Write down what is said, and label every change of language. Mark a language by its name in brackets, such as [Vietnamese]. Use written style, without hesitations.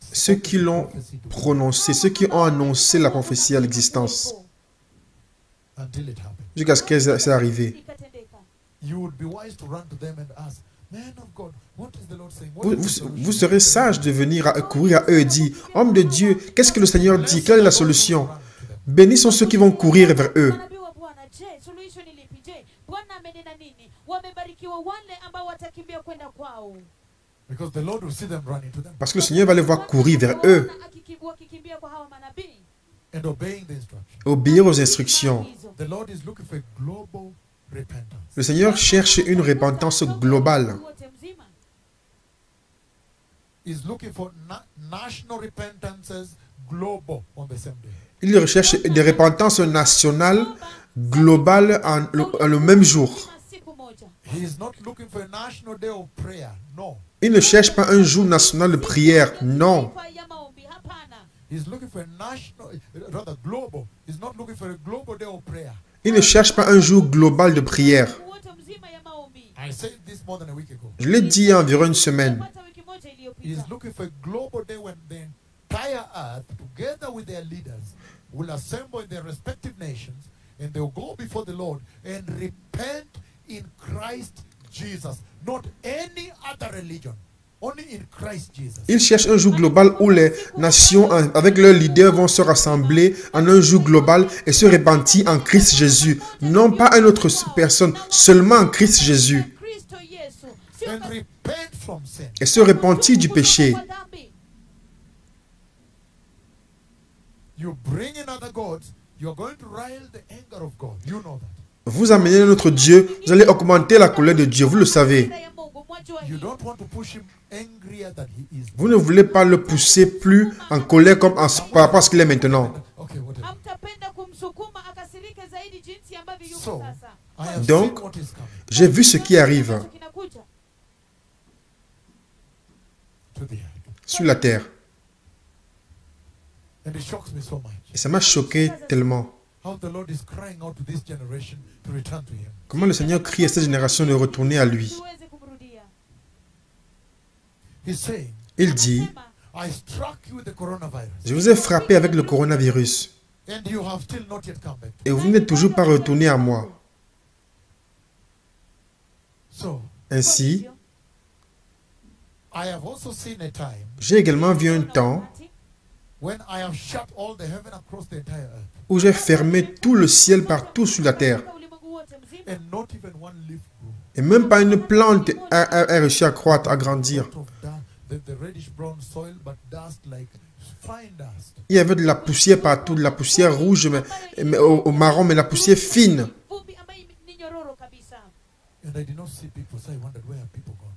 [French] Ceux qui l'ont prononcé, ceux qui ont annoncé la prophétie à l'existence, [English] Until it happens. [French] jusqu'à ce que c'est arrivé. [English] You would be wise to run to them and ask, man of God, what is the Lord saying? What [French] Vous, [English] is the [French] vous- [English] solution?" [French] vous serez sage de venir courir à eux et dire, homme de Dieu, qu'est-ce que le Seigneur dit? Quelle est la solution? [English] Run to them. [French] Bénis sont ceux qui vont courir vers eux. [Swahili] Manabii wa Bwana, je, suluhisho ni lipi? Je, Bwana amenena nini? Wamebarikiwa wale ambao watakimbia kwenda kwao. [English] Because the Lord will see them running to them [French] Parce que le Seigneur va les voir courir vers eux, [Swahili] Wakikimbia kwa hawa manabii. [English] and obeying the instruction. [French] obéir aux instructions. [English] The Lord is looking for a global repentance. [French] Le Seigneur cherche une repentance globale. [Swahili] Wote mzima. [English] He's looking for national repentances global on the same day. [French] Il recherche des repentances nationales, globales en le même jour. [Swahili] Siku moja. [English] He is not looking for a national day of prayer. No. [French] Il ne cherche pas un jour national de prière, non. [Swahili] Kwa ya maombi, hapana. [English] He's looking for a national, rather global. He's not looking for a global day of prayer. [French] Il ne cherche pas un jour global de prière. [Swahili] Wote mzima ya maombi. [English] I said this more than a week ago. [French] Je l'ai dit il y a environ une semaine. [Swahili] Hata wiki moja iliyopita. [English] He's looking for a global day when the entire earth, together with their leaders, will assemble in their respective nations and they will go before the Lord and repent in Christ Jesus, not any other religion, only in Christ Jesus. [French] Il cherche un jour global où les nations, avec leurs leaders, vont se rassembler en un jour global et se repentir en Christ Jésus. Non pas une autre personne, seulement en Christ Jésus. [Swahili] Kristo Yesu. Sio [English] And repent from sin. [French] Et se repentir du péché. [Swahili] kwa dhambi. [English] You bring in other gods, you're going to rile the anger of God. You know that. [French] Vous amenez notre Dieu, vous allez augmenter la colère de Dieu, vous le savez. [Swahili] Hasira ya Mungu, mwajua [English] You [Swahili] hii. [English] don't want to push him angrier than he is. [French] Vous ne voulez pas le pousser plus en colère comme par rapport à ce qu'il est maintenant. [English] Okay, whatever. [Swahili] Hamtapenda kumsukuma akasirike zaidi jinsi ambavyo yuko [English] So, [Swahili] sasa. [English] I have [French] Donc, [English] seen what is coming [French] J'ai vu ce qui arrive [Swahili] Ambacho kinakuja. [English] to the earth. [French] sur la terre. [English] And it shocks me so much. [French] Et ça m'a choqué tellement. [English] How the Lord is crying out to this generation to return to him. [French] Comment le Seigneur crie à cette génération de retourner à lui. [Swahili] Tuweze kumrudia. [English] He's saying, [French] Il dit, [Swahili] Anasema, [English] I struck you with the coronavirus, [French] je vous ai frappé avec le coronavirus [English] and you have still not yet come back. [French] et vous n'êtes toujours pas retourné à moi. [English] So, [French] Ainsi, [English] I have also seen a time [French] j'ai également vu un temps [English] when I have shut all the heaven across the entire earth, [French] où j'ai fermé tout le ciel partout sur la terre. [Swahili] katika ulimwengu wote mzima, [English] and not even one leaf grew. [French] Et même pas une plante a réussi à croître, à grandir. [English] Out of the reddish brown soil, but dust like fine dust. [French] Il y avait de la poussière partout, de la poussière rouge mais au marron, mais la poussière fine. [Swahili] vumbi ambayo ni nyororo kabisa. [English] And I did not see people, so I wondered where are people gone.